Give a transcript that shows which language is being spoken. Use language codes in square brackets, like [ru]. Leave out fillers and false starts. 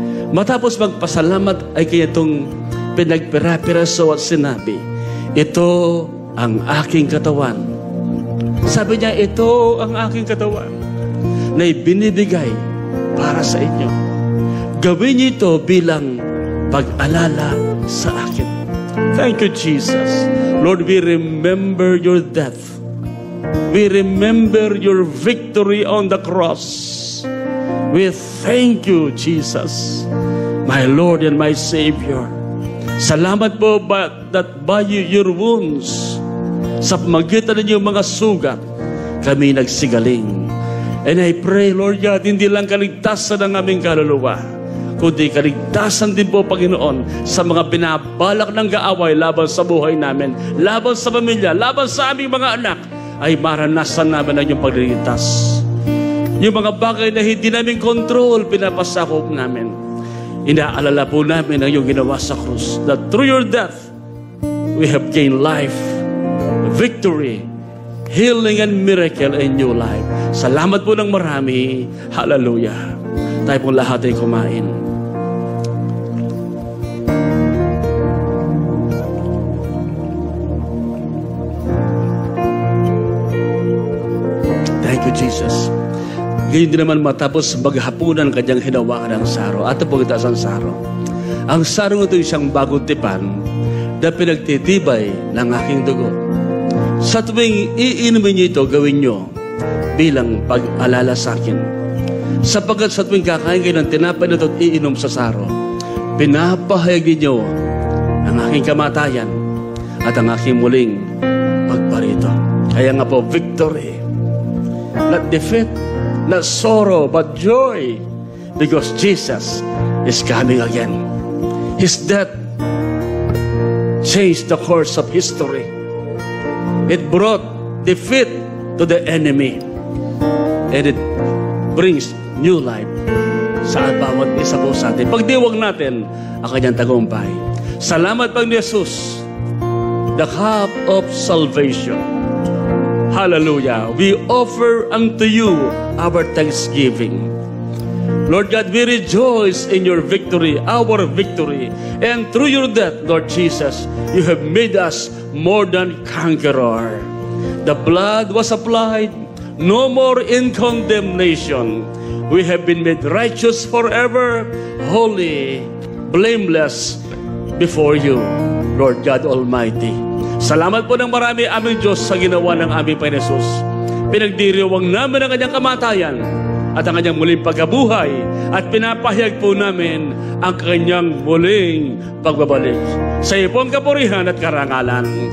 [tl] Matapos magpasalamat ay kaya itong pinagpira-piraso at sinabi, ito ang aking katawan. Sabi niya, ito ang aking katawan na ibinibigay para sa inyo. Gawin niyo ito bilang pag-alala sa akin. [en] Thank you, Jesus. Lord, we remember your death. We remember your victory on the cross. We thank you, Jesus, my Lord and my Savior. [tl] Salamat po [en] that by your wounds, [tl] sa pamagitan ng iyong mga sugat, kami nagsigaling. [en] And I pray, Lord God, [tl] hindi lang kaligtasan ng aming kaluluwa, kundi kaligtasan din po, Panginoon, sa mga binabalak ng kaaway laban sa buhay namin, laban sa pamilya, laban sa aming mga anak, ay maranasan namin ang iyong pagliligtas. Yung mga bagay na hindi namin control, pinapasakop namin. Inaalala po namin ang iyong ginawa sa krus, [en] that through your death, we have gained life, victory, healing and miracle in new life. [tl] Salamat po ng marami. Hallelujah. Tayo pong lahat ay kumain. [en] Thank you, Jesus. [tl] Ngayon din naman matapos maghapunan kanyang hinawakan ng saro. At po kita ang saro. Ang saro ito isang bagong tipan na pinagtitibay ng aking dugo. Sa tuwing iinumin niyo ito, gawin niyo bilang pag-alala sa akin. Sapagkat sa tuwing kakain kayo ng tinapay na ito at iinom sa saro, pinapahayagin niyo ang aking kamatayan at ang aking muling pagparito. Kaya nga po, victory. [en] Not defeat, not sorrow, but joy. Because Jesus is coming again. His death changed the course of history. It brought defeat to the enemy. And it brings new life [tl] sa bawat isa po sa atin. Pagdiwag natin ang kanyang tagumpay. Salamat pag ni Jesus, [en] the cup of salvation. Hallelujah. We offer unto you our thanksgiving. Lord God, we rejoice in your victory, our victory. And through your death, Lord Jesus, you have made us more than conqueror. The blood was applied, no more in condemnation. We have been made righteous forever, holy, blameless before you, Lord God Almighty. [tl] Salamat po ng marami aming Diyos sa ginawa ng aming Panginoon Jesus. Pinagdiriwang namin ang kanyang kamatayan at ang kanyang muling pagkabuhay at pinapahayag po namin ang kanyang muling pagbabalik. Sa iyo po ang kapurihan at karangalan.